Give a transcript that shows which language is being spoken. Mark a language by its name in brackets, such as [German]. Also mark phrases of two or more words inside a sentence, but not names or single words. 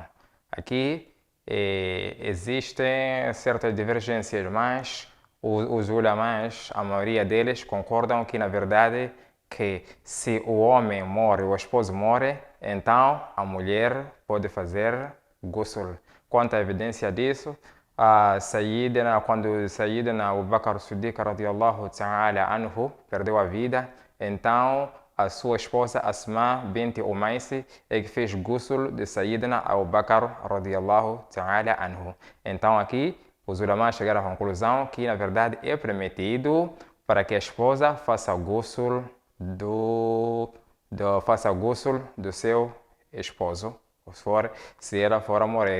[Portuguese] Aqui existem certas divergências, mas os ulamás, a maioria deles concordam que, na verdade, que se o homem morre, o esposo morre, então a mulher pode fazer ghusl. Quanto à evidência disso, quando Sayyidina Abu Bakr as-Siddiq [Arabic] رضي الله تعالى عنه [Portuguese] perdeu a vida, então a sua esposa Asma bint Umaisi é que fez ghusl de Sayyidina Abu Bakr [Arabic] رضي الله تعالى عنه. [Portuguese] Então aqui os ulamás chegaram à conclusão que, na verdade, é permitido para que a esposa faça o ghusl do seu esposo, se ela for a morrer.